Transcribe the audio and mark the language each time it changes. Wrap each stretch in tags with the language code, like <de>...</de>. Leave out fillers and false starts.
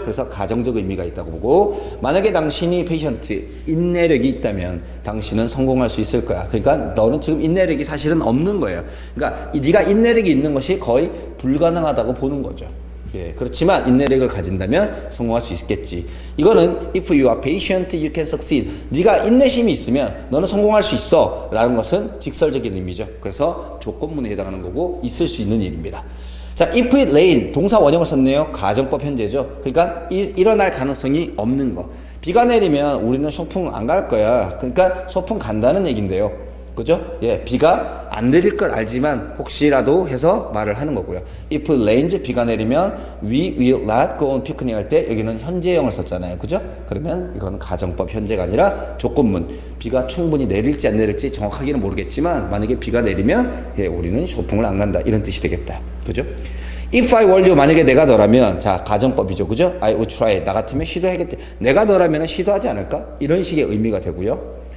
<ko>그래서 가정적 의미가 있다고 보고, 만약에 당신이 페이션트, 인내력이 있다면 당신은 성공할 수 있을 거야. 그러니까 너는 지금 인내력이 사실은 없는 거예요. 그러니까 네가 인내력이 있는 것이 거의 불가능하다고 보는 거죠. 예, 그렇지만 인내력을 가진다면 성공할 수 있겠지. 이거는</ko> <en>if you are patient, you can succeed.</en> <ko>네가 인내심이 있으면 너는 성공할 수 있어 라는 것은 직설적인 의미죠. 그래서 조건문에 해당하는 거고 있을 수 있는 일입니다. 자,</ko> <en>if it rain,</en> <ko>동사 원형을 썼네요. 가정법 현재죠. 그러니까 일어날 가능성이 없는 거. 비가 내리면 우리는 소풍 안 갈 거야. 그러니까 소풍 간다는 얘기인데요. 그죠? 예, 비가 안 내릴 걸 알지만 혹시라도 해서 말을 하는 거고요.</ko> <en>If it rains,</en> <ko>비가 내리면</ko> <en>we will not go on picnic</en> <ko>할 때 여기는 현재형을 썼잖아요. 그죠? 그러면 이건 가정법 현재가 아니라 조건문. 비가 충분히 내릴지 안 내릴지 정확하게는 모르겠지만 만약에 비가 내리면 예, 우리는 쇼핑을 안 간다. 이런 뜻이 되겠다. 그죠?</ko> <en>If I were you,</en> <ko>만약에 내가 너라면, 자, 가정법이죠. 그죠?</ko> <en>I would try.</en> <ko>나 같으면 시도하겠다. 내가 너라면 시도하지 않을까? 이런 식의 의미가 되고요.</ko>